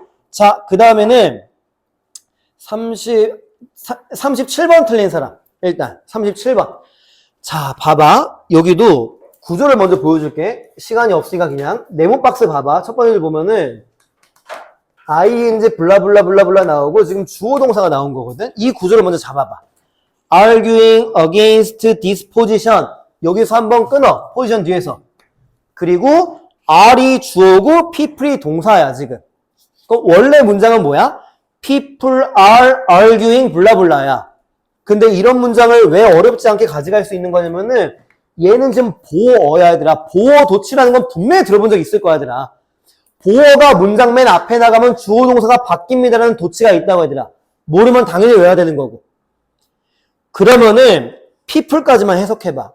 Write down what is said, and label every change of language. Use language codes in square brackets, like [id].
[ko] 자, 그 다음에는 37번 틀린 사람. 일단 37번. 자, 봐봐. 여기도 구조를 먼저 보여줄게. 시간이 없으니까 그냥 네모 박스 봐봐. 첫 번째 줄 보면은 ing 블라블라블라블라 나오고 지금 주어 동사가 나온 거거든. 이 구조를 먼저 잡아봐. [en] arguing against this position. [ko] 여기서 한번 끊어. 포지션 뒤에서. 그리고 are이 주어고 people이 동사야 지금. 원래 문장은 뭐야? [en] people are arguing 블라블라야. [ko] 근데 이런 문장을 왜 어렵지 않게 가져갈 수 있는 거냐면은 얘는 지금 보어야 얘들아. 보어 도치라는 건 분명히 들어본 적 있을 거야 얘들아. 보어가 문장 맨 앞에 나가면 주어 동사가 바뀝니다라는 도치가 있다고 얘들아. 모르면 당연히 외워야 되는 거고. 그러면은 people까지만 해석해봐.